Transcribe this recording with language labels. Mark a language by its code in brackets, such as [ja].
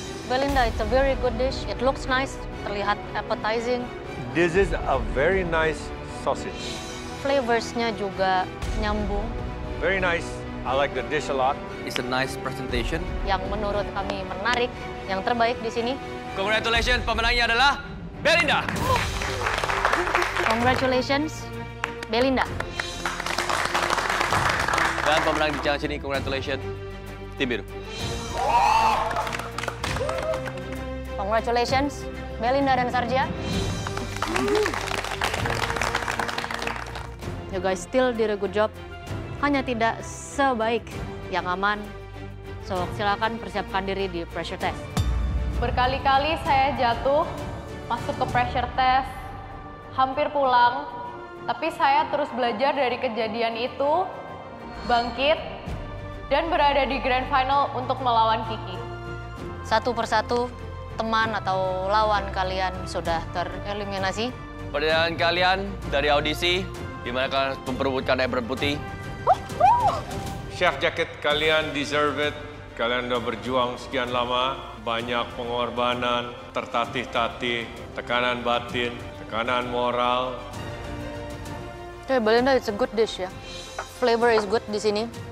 [en] Belinda, it's a very good dish. It looks nice, [id] terlihat [en] appetizing. This is a very nice sausage. [id] Flavors-nya juga nyambung. [en] Very nice. I like the dish a lot. It's a nice presentation. [id] Yang menurut kami menarik, yang terbaik di sini. Congratulations, pemenangnya adalah Belinda. [en] Congratulations, Belinda. [id] Dan pemenang di challenge ini, congratulations, tim biru. [en] Congratulations, Belinda dan Sarja. You guys still did a good job. [id] Hanya tidak sebaik yang aman. So, silakan persiapkan diri di pressure test. Berkali-kali saya jatuh, masuk ke pressure test, hampir pulang, tapi saya terus belajar dari kejadian itu, bangkit, dan berada di grand final untuk melawan Kiki. Satu persatu, teman atau lawan kalian sudah tereliminasi. Perjalanan kalian dari audisi, di mana kalian memperebutkan apron putih. [en] Chef jacket [id] kalian [en] deserve it. [id] Kalian udah berjuang sekian lama, banyak pengorbanan, tertatih-tatih, tekanan batin, tekanan moral. [en] Okay, Belinda, it's a good dish ya. Flavor is good [id] di sini.